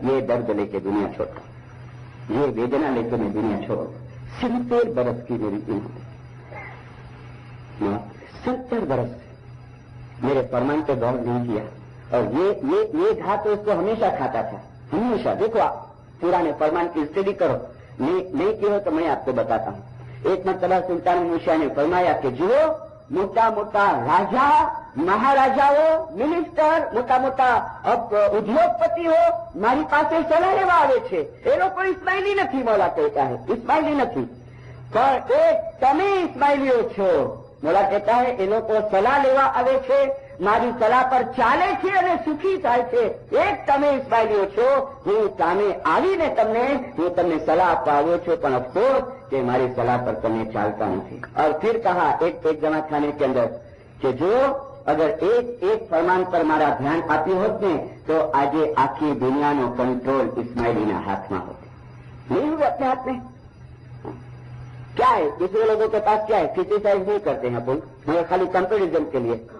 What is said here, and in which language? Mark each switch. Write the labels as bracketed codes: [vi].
[hi] ये दर्द लेके दुनिया छोड़ा, ये वेदना लेके मैं दुनिया छोड़। 70 बरस की मेरी इमामत, 70 बरस मेरे फरमान पे गौर नहीं किया, और ये घा तो उसको हमेशा खाता था, हमेशा। देखो आप पुराने फरमान की स्टडी करो, नहीं की हो तो मैं आपको बताता हूं। एक मरतबा सुल्तान मूसा ने फरमाया कि जो मोटा मोटा राजा, महाराजाओ, मिनिस्टर, मोटा मोटा उद्योगपति हो [gu] મારી પાસે સલાહ લેવા આવે છે, એ લોકો ઇસ્માઇલી નથી, મોલા કહેતા है, ઇસ્માઇલી નથી, પણ એક તમે ઇસ્માઇલીઓ છો। મોલા કહેતા है એ લોકો સલાહ લેવા આવે છે, મારી સલાહ પર ચાલે છે અને સુખી થાય છે, એક તમે ઇસ્માઇલીઓ છો। હું સામે આવીને હું તમને સલાહ આપવા આવ્યો છું, પણ અફસોસ કે મારી સલાહ પર તમે ચાલતા નથી। [hi] और फिर कहा एक जमात खाने के अंदर कि जो अगर एक फरमान पर मारा ध्यान आप्યું [gu] હોત ને तो આજે આખી દુનિયાનો કંટ્રોલ ઇસ્માઇલીના હાથમાં હોત। [hi] नहीं हुए अपने हाथ में। क्या है दूसरे लोगों के पास, क्या है, क्रिटिसाइज नहीं करते हैं अपन, मगर खाली कंपेरिजन के लिए।